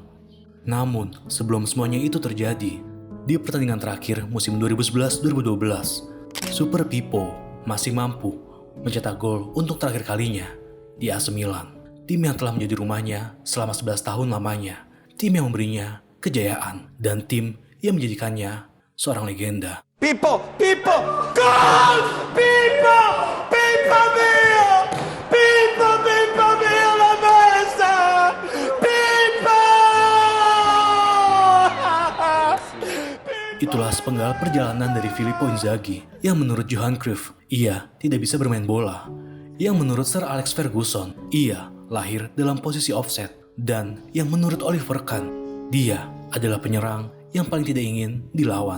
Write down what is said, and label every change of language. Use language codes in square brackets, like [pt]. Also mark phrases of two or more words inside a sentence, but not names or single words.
[id] Namun, sebelum semuanya itu terjadi, di pertandingan terakhir musim 2011-2012, Super Pippo masih mampu mencetak gol untuk terakhir kalinya di AC Milan, tim yang telah menjadi rumahnya selama 11 tahun lamanya, tim yang memberinya kejayaan, dan tim yang menjadikannya seorang legenda. [it] Pippo, gol! Pippo mio! Pippo mio, la besta! Pippo! [id] Itulah sepenggal perjalanan dari Filippo Inzaghi yang menurut Johan Cruyff, ia tidak bisa bermain bola. Yang menurut Sir Alex Ferguson, ia lahir dalam posisi offset. Dan yang menurut Oliver Kahn, dia adalah penyerang yang paling tidak ingin dilawan.